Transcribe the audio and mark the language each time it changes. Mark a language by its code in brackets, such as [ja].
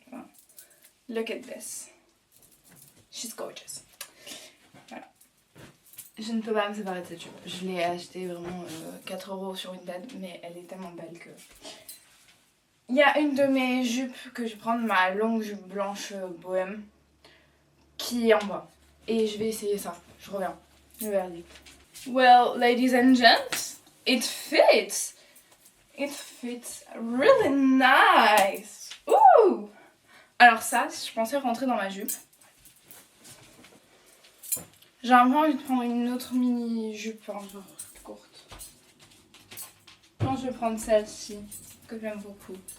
[en] Enfin, look at this. She's gorgeous. Voilà. [fr] Je ne peux pas me séparer de cette jupe. Je l'ai achetée vraiment 4 € sur une date, mais elle est tellement belle que... Il y a une de mes jupes que je vais prendre, ma longue jupe blanche bohème, qui est en bas. Et je vais essayer ça. Je reviens. Le verdict. [en] Well, ladies and gents, it fits. It fits really nice. Ooh! [fr] Alors ça, je pensais rentrer dans ma jupe. J'ai un peu envie de prendre une autre mini jupe, hein, genre courte. Non, je vais prendre celle-ci, que j'aime beaucoup.